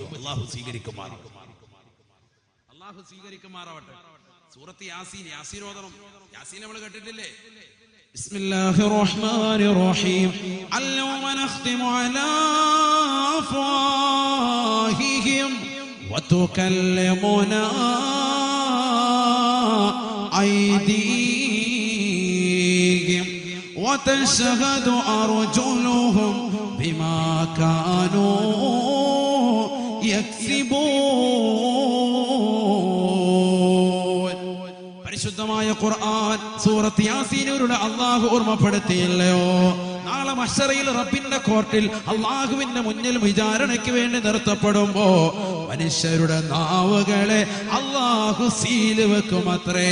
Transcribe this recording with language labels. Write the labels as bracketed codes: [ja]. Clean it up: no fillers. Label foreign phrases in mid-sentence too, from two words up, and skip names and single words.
[ml] അള്ളാഹു സ്വീകരിക്കുമാറാവട്ടെ. സൂറത്ത് യാസീൻ ഓതണം. യാസീൻ നമ്മൾ കേട്ടിട്ടില്ലേ? [ar] بسم الله الرحمن الرحيم. اليوم نختم على أفواههم وتكلمنا أيديهم وتشهد أرجلهم بما كانوا يكسبون. [ml] പരിശുദ്ധമായ ഖുർആൻ സൂറത്ത് യാസീനിലൂടെ അല്ലാഹു ഓർമ്മപ്പെടുത്തിയല്ലോ, നാളെ മഹ്ശറയിൽ റബ്ബിന്റെ കോർട്ടിൽ അല്ലാഹുവിന്റെ മുന്നിൽ വിചാരണയ്ക്ക് വേണ്ടി നിർത്തപ്പെടുമ്പോ മനുഷ്യരുടെ നാവുകളെ അല്ലാഹു സീല് വെക്കുമത്രേ.